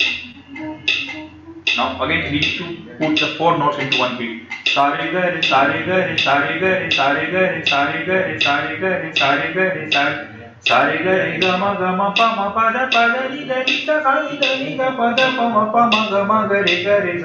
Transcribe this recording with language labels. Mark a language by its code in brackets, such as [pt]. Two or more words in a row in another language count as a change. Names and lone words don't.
[en] Now again we need to put the 4 notes into one beat. Sa re ga re sa re ga re sa re ga re sa re ga re sa re ga re sa re ga re sa re ga re sa re ga re ga ma pa da ni sa ni da pa da pa ma ga re sa.